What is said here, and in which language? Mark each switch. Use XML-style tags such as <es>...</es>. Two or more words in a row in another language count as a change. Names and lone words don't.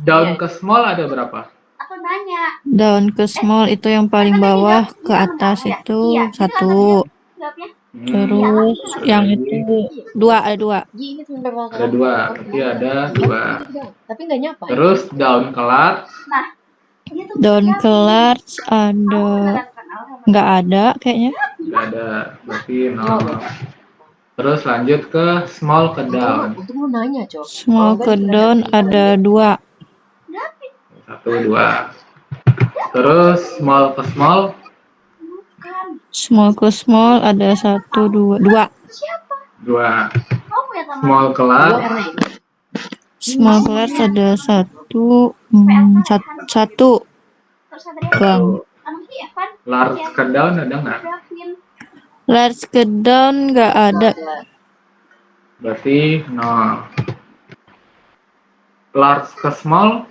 <id>Down ke small ada berapa? Aku nanya. Down ke small itu yang paling bawah, ke atas itu 1. Terus yang itu 2, ada 2. Ini sebentar Ada 2, berarti ada 2. Tapi nggak nyapa. Terus down ke large. Down ke large ada, nggak ada kayaknya. Nggak ada, berarti 0. Terus lanjut ke small ke down. Untuk lu nanya, Cok. Small ke down ada 2. 1, 2. Terus small ke small. Small ke small ada 1, 2. 2. 2. Small ke large. Small ke large ada 1. 1. Bang. Large ke down ada nggak? Large ke down nggak ada. Berarti 0. Large ke small</id>